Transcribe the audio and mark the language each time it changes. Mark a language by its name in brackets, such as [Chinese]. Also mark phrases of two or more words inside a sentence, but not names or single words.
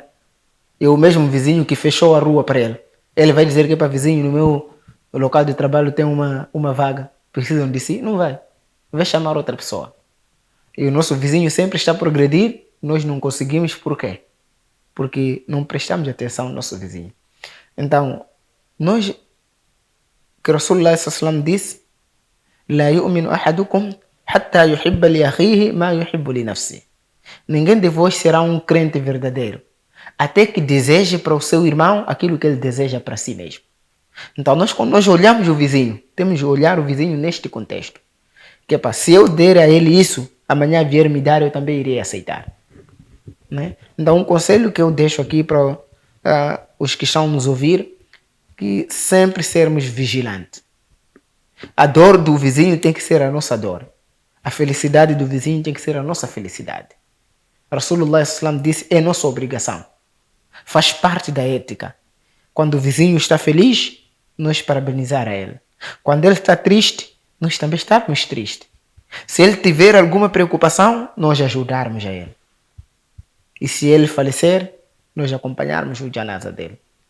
[Portuguese] É o mesmo vizinho que fechou a rua para ele. Ele vai dizer que para vizinho, no meu local de trabalho tem uma vaga. Precisam de si? Não vai. Vai chamar outra pessoa. E o nosso vizinho sempre está a progredir. Nós não conseguimos. Por quê? Porque não prestamos atenção ao nosso vizinho. Então, nós, que Rasulullah sallallahu disse, [Arabic] لا يؤمن أحدكم حتى يحب لأخيه ما يحب لنفسه. [Portuguese] Ninguém de vós será um crente verdadeiro até que deseje para o seu irmão aquilo que ele deseja para si mesmo. Então, quando nós olhamos o vizinho, temos de olhar o vizinho neste contexto. Que é para se eu der a ele isso, amanhã vier me dar, eu também irei aceitar. Né? Então, um conselho que eu deixo aqui para os que estão nos ouvir, que sempre sermos vigilantes. A dor do vizinho tem que ser a nossa dor. A felicidade do vizinho tem que ser a nossa felicidade. Rasulullah sallam disse, é nossa obrigação. Faz parte da ética. Quando o vizinho está feliz, nós parabenizar a ele. Quando ele está triste, nós também estamos tristes. Se ele tiver alguma preocupação, nós ajudarmos a ele. E se ele falecer, nós acompanharmos o janaza dele.